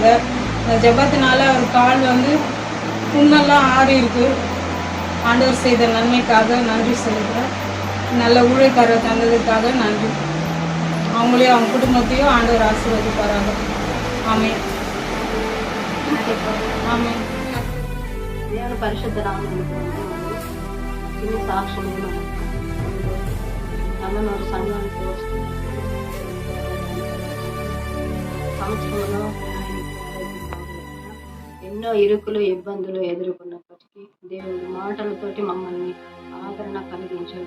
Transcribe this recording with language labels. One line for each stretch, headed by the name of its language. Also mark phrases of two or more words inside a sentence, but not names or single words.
Tamil: அந்த ஜெபத்தினால அவர் கால் புண்ணெல்லாம் ஆறி இருக்கு. ஆண்டவர் செய்த நன்மைக்காக நன்றி சொல்லிக்கிறேன். நல்ல ஊழியக்காரர் தந்ததுக்காக நன்றி. அவங்களையும் அவங்க குடும்பத்தையும் ஆண்டவர் ஆசீர்வதிப்பாராங்க. ஆமென். ஆமென்.
Telugu: దేవుని పరిశుద్ధ నామములో ఇన్ని సాక్ష్యములు నమ్మనోరు సంఘానికి వస్తుంది. సంవత్సరంలో ఎన్నో ఇరుకులు ఇబ్బందులు ఎదుర్కొన్నప్పటికీ దేవుడి మాటలతోటి మమ్మల్ని ఆదరణ కలిగించాడు.